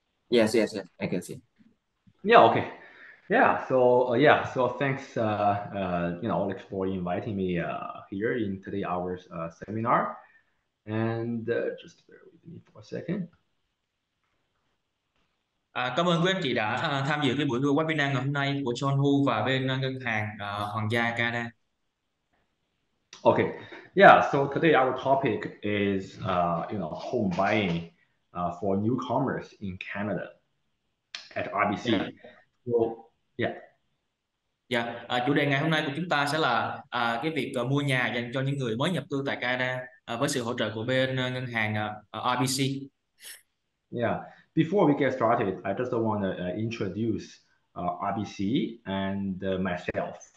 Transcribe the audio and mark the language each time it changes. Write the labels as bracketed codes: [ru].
[en] Yes, yes, yes, I can see. Yeah, okay. Yeah, so thanks, like for inviting me here in today our seminar. And just bear with me for a second. [vi] Cảm ơn quý anh chị đã tham dự cái buổi webinar ngày hôm nay của John Hu và bên ngân hàng Hoàng gia Canada. [en] Okay, yeah. So today our topic is home buying for newcomers in Canada at RBC. Dạ. So yeah. [vi] Dạ, chủ đề ngày hôm nay của chúng ta sẽ là cái việc mua nhà dành cho những người mới nhập cư tại Canada với sự hỗ trợ của bên ngân hàng RBC. [en] Yeah. Before we get started, I just want to introduce RBC and myself.